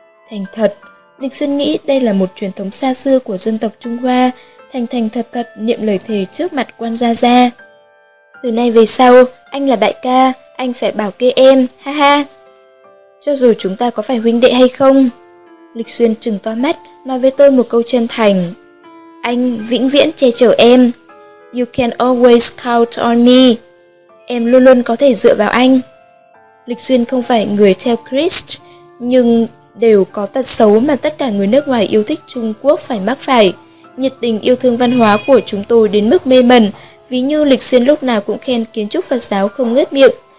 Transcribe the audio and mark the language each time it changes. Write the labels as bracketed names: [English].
[Vietnamese] Thành thật, Lịch Xuyên nghĩ đây là một truyền thống xa xưa của dân tộc Trung Hoa, thành thật thật niệm lời thề trước mặt Quan Gia Gia. Từ nay về sau, anh là đại ca, anh phải bảo kê em, ha ha. Cho dù chúng ta có phải huynh đệ hay không, Lịch Xuyên trừng to mắt, nói với tôi một câu chân thành. Anh vĩnh viễn che chở em. [English] You can always count on me. [Vietnamese] Em luôn luôn có thể dựa vào anh. Lịch Xuyên không phải người theo Christ, nhưng đều có tật xấu mà tất cả người nước ngoài yêu thích Trung Quốc phải mắc phải. Nhiệt tình yêu thương văn hóa của chúng tôi đến mức mê mẩn, ví như Lịch Xuyên lúc nào cũng khen kiến trúc Phật giáo không ngớt miệng.